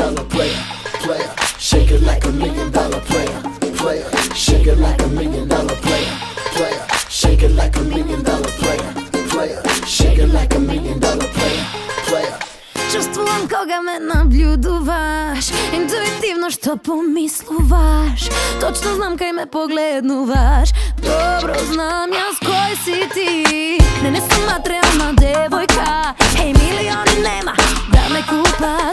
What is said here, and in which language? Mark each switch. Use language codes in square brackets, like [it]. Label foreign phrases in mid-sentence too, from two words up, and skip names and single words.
[en] player, player. Shake it like $1 million player, player. Shake it like $1 million player, player. Shake it like $1 million player, player. Shake it like $1 million player, player. [mk] Чувствувам кога ме наблюдуваш, интуитивно што помислуваш. Точно знам кај ме погледнуваш. Добро знам јас кој си ти. Не сум материјална девојка. Еј, милиони нема да ме купат.